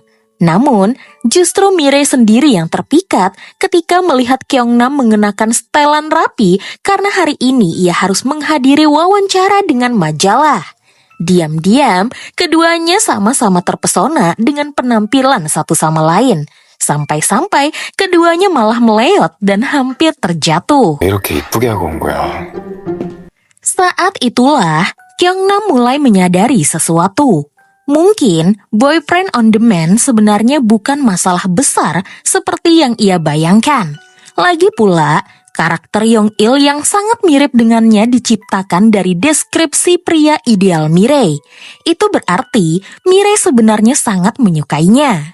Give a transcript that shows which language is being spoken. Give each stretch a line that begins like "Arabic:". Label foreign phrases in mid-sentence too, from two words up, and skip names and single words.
Indonesian: Namun, justru Mirei sendiri yang terpikat ketika melihat Kyungnam mengenakan setelan rapi karena hari ini ia harus menghadiri wawancara dengan majalah. Diam-diam, keduanya sama-sama terpesona dengan penampilan satu sama lain. Sampai-sampai keduanya malah meleot dan hampir terjatuh.
Korean: 왜 이렇게 이쁘게 하고 온 거야?
Indonesian: Saat itulah, Kyungnam mulai menyadari sesuatu. Mungkin
English: boyfriend on demand
Indonesian: sebenarnya bukan masalah besar seperti yang ia bayangkan. Lagi pula, karakter Yong-il yang sangat mirip dengannya diciptakan dari deskripsi pria ideal Mirei. Itu berarti Mirei sebenarnya sangat menyukainya.